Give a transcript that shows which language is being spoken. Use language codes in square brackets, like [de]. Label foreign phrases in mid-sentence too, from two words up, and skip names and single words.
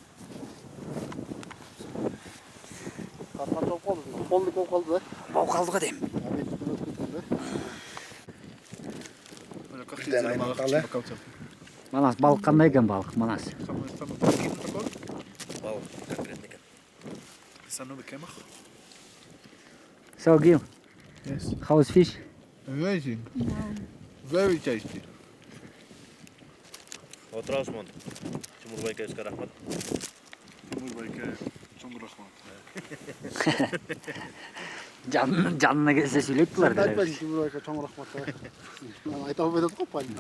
[ky] Карман болуп калды. Колдук болуп калды да. болуп калды го дейм. Манас балык кандай экен балык, манас. Балык берет экен. [en] So Gil, Yes. how is fish? Amazing. Very tasty. [ky] Отырабыз мон. Тимур байкебизге рахмат. Тимур байке, чоң рахмат. Жанына келсе сүйлөйт булар. Айтпайсың Тимур байке, чоң рахмат. Айта албай атат го пальна.